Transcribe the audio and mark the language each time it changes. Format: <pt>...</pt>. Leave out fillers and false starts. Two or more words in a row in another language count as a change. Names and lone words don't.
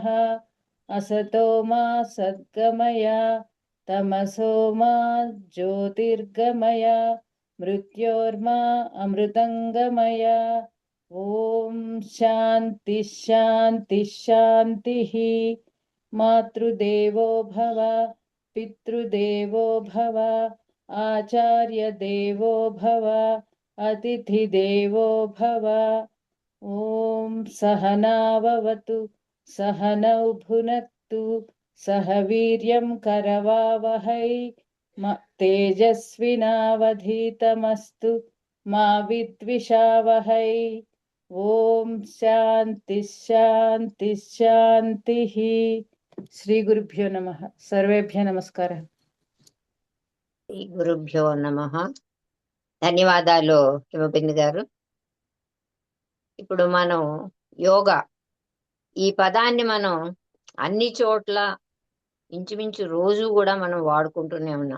<sa>అసతో మా సద్గమయ తమసో మా జ్యోతిర్గమయ మృత్యోర్మా అమృతంగమయ. ఓం శాంతి శాంతి శాంతి. మాతృదేవో భవ पितृदेवो भव आचार्यदेवो भव अतिथिदेवो भव। ॐ सहनाववतु सहनौ भुनक्तु सह वीर्यं करवावहै तेजस्विनावधीतमस्तु मा विद्विषावहै। ఓం శాంతి శాంతి శాంతి। శ్రీ గురుభ్యో నమః। సర్వేభ్యో నమస్కారం। ఈ గురుభ్యో నమః.</sa> <te>ధన్యవాదాలు హిమబిందు గారు. ఇప్పుడు మనం యోగా ఈ పదాన్ని మనం అన్ని చోట్ల ఇంచుమించు రోజు కూడా మనం వాడుకుంటూనే ఉన్నాం.</te>